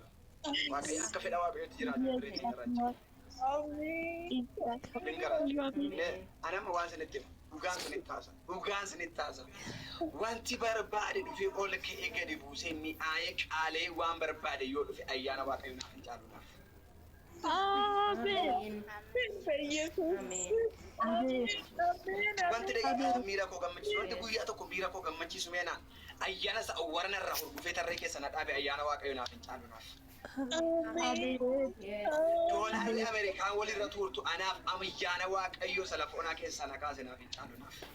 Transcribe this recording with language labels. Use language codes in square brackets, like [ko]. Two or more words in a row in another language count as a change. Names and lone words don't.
[om] Waaqayyo akka fedha Waaqayyootti jiraatu birrii keenyarraan caala. Anama waan sanitti dhugaan sanitti taasa. Dhugaan sanitti taasa. Wanti barbaade dhufee ol ka'ee gadi buusee mi'aayee qaalee waan barbaade yoo dhufe ayyaana Waaqayyoo naaf hin caaluudhaaf. [am] አሜን በኢየሱስ አሜን አሜን አሜን [om] wanti daqiiqaa miira koo gammachiisu wanti guyyaa tokko miira koo gammachiisu meenaan ayyaana isa warra irraa hurgufee tarree keessa na dhaabe ayyaana waaqayyo naaf hin caalu naaf. Doolaarri Ameerikaan walirra tuurtu anaaf ayyaana waaqayyo isa lafa onaa keessaa na kaase naaf hin caalu naaf.